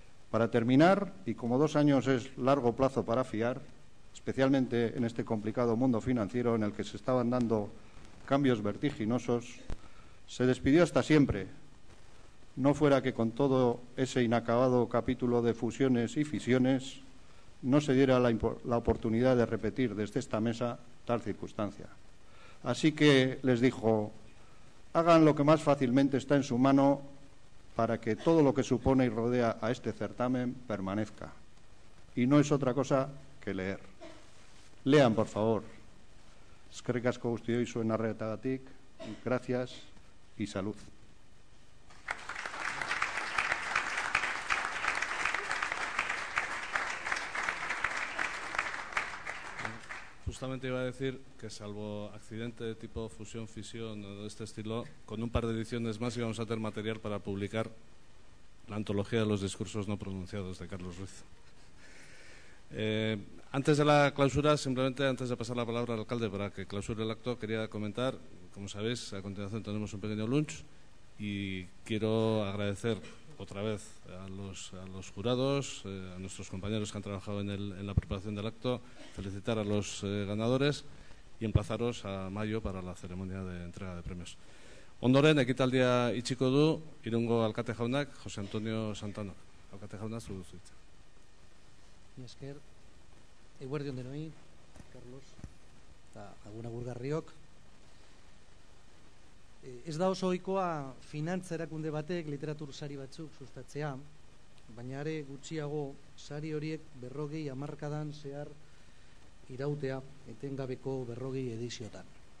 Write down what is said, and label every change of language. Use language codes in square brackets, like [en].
[es] Para terminar, y como 2 años es largo plazo para fiar, especialmente en este complicado mundo financiero en el que se estaban dando cambios vertiginosos, se despidió hasta siempre, no fuera que con todo ese inacabado capítulo de fusiones y fisiones no se diera la oportunidad de repetir desde esta mesa tal circunstancia. Así que les dijo, hagan lo que más fácilmente está en su mano para que todo lo que supone y rodea a este certamen permanezca. Y no es otra cosa que leer. Lean, por favor. [eu] Eskerrik asko guztioi zuen arretagatik, [es] gracias y salud. Justamente iba a decir que salvo accidente de tipo fusión-fisión o de este estilo, con un par de ediciones más íbamos a tener material para publicar la antología de los discursos no pronunciados de Carlos Ruiz. Antes de la clausura, simplemente antes de pasar la palabra al alcalde para que clausure el acto, quería comentar, como sabéis, a continuación tenemos un pequeño lunch y quiero agradecer otra vez a los jurados, a nuestros compañeros que han trabajado en la preparación del acto, felicitar a los ganadores y emplazaros a mayo para la ceremonia de entrega de premios. [eu] Ondoren, ekitaldia itxiko du Irungo alkate jaunak, José Antonio Santano. Alkate jauna, zu duzu hitza. Esker, eguerdi ondenoi, Carlos, eta Agun Agurgarriok. Ez da oso ohikoa finantza erakunde batek literatur sari batzuk sustatzea, baina are gutxiago sari horiek 40 hamarkadan zehar irautea etengabeko 40 ediziotan.